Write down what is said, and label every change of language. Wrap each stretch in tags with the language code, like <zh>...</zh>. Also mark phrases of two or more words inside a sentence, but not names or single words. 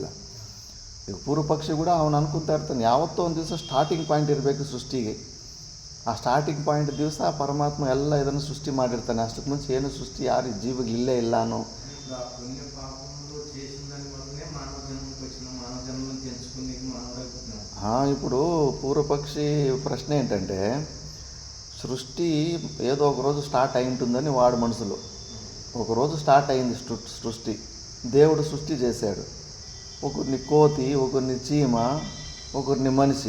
<kn>ಈಗ ಪೂರ್ವ ಪಕ್ಷಿ ಕೂಡ ಅವನು ಅನ್ಕೊತಾ ಇರ್ತಾನೆ, ಯಾವತ್ತೋ ಒಂದು ದಿವಸ</kn> <en>starting point</en> <kn>ಇರಬೇಕು ಸೃಷ್ಟಿಗೆ. ಆ</kn> <en>starting point</en> <kn>ದಿವಸ ಪರಮಾತ್ಮ ಎಲ್ಲ ಇದನ್ನು ಸೃಷ್ಟಿ ಮಾಡಿರ್ತಾನೆ. ಅಷ್ಟಕ್ಕೆ ಮುಂಚೆ ಏನು ಸೃಷ್ಟಿ ಯಾರು ಜೀವಗಳಿಲ್ಲೇ ಇಲ್ಲ ಅನ್ನೋ. ಹಾಂ,</kn> <te>ఇప్పుడు పూర్వ పక్షి ప్రశ్న ఏంటంటే సృష్టి ఏదో ఒకరోజు స్టార్ట్ అయి ఉంటుందని వాడు మనసులో. ఒకరోజు స్టార్ట్ అయింది సృష్టి, దేవుడు సృష్టి చేశాడు. ఒకరిని కోతి, ఒకరిని చీమ, ఒకరిని మనిషి.</te>